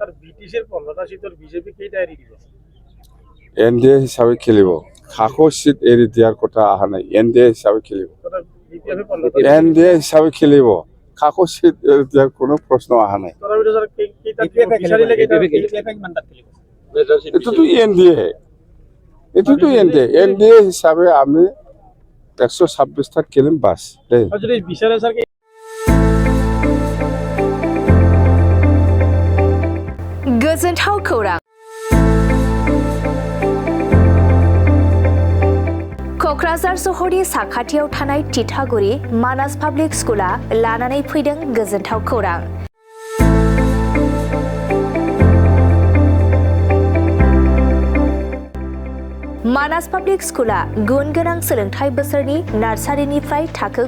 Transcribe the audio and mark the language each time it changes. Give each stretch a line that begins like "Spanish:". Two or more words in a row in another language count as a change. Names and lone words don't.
Assamese: NDA হিচাপে খেলিব খাকো চিট এৰি দিয়াৰ কথা অহা নাই NDA হিচাপে খেলিব NDA হিচাপে খেলিব খাকো চিট এৰি দিয়াৰ কোনো প্ৰশ্ন অহা নাই এইটোতো NDA হিচাপে আমি 126টাত খেলিম বাছ দেই
Bodo: गोजोनथाव खौरां क'क्राझार सहरनि साखाथियाव थानाय तितागुरि मानास पाब्लिक स्कुला लानानै फैदों गोजोनथाव खौरां मानास पाब्लिक स्कुला गुन गोनां सोलोंथाइ बोसोरनि नार्सारिनिफ्राय थाखो